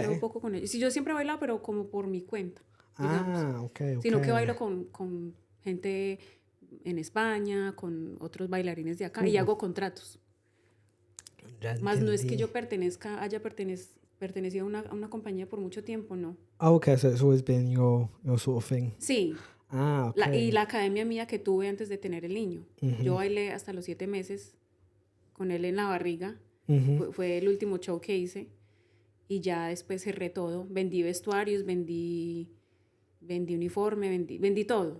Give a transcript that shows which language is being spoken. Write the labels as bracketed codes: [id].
[es] Llevo poco con ellos. Sí, yo siempre he bailado, pero como por mi cuenta, digamos. [en] Okay. [es] Sino que bailo con gente en España, con otros bailarines de acá, y hago contratos. Más no es que yo haya pertenecido a una compañía por mucho tiempo, no. [en] Oh, okay, so it's always been your sort of thing. [es] Sí. [en] Okay. [es] Y la academia mía que tuve antes de tener el niño. Yo bailé hasta los 7 meses con él en la barriga. Fue el último show que hice. Y ya después cerré todo. Vendí vestuarios, vendí uniforme, vendí todo.